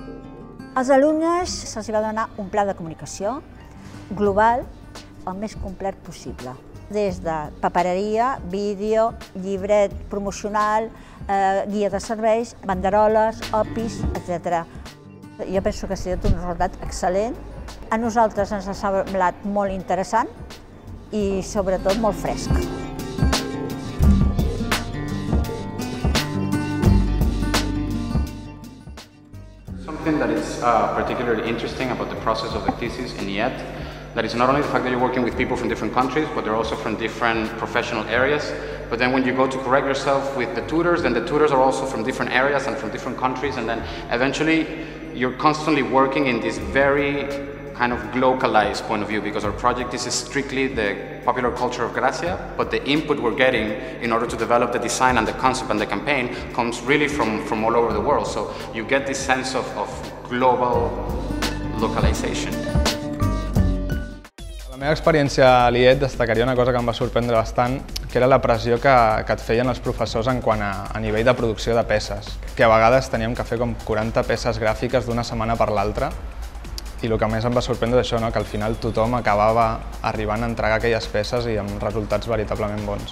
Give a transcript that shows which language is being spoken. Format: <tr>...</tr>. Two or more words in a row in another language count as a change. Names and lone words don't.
<ca>Als alumnes se'ls va donar un pla de comunicació global el més complet possible, des de papereria, vídeo, llibret promocional, guia de serveis, banderoles, opis, etc. Jo penso que ha sigut un resultat excel·lent. A nosaltres ens ha semblat molt interessant i sobretot molt fresc.</ca> <en>Something that is particularly interesting about the process of the thesis in IET, that is not only the fact that you're working with people from different countries, but they're also from different professional areas. But then when you go to correct yourself with the tutors, then the tutors are also from different areas and from different countries, and then eventually you're constantly working in this very kind of localized point of view, because our project is strictly the popular culture of Gracia, but the input we're getting in order to develop the design and the concept and the campaign comes really from all over the world. So you get this sense of global localization.</en> <ca>A la meva experiència a l'IET destacaria una cosa que em va sorprendre bastant, que era la pressió que et feien els professors en quant a nivell de producció de peces, que a vegades teníem que fer com 40 peces gràfiques d'una setmana per l'altra, i el que més em va sorprendre és això, que al final tothom acabava arribant a entregar aquelles peces i amb resultats veritablement bons.</ca>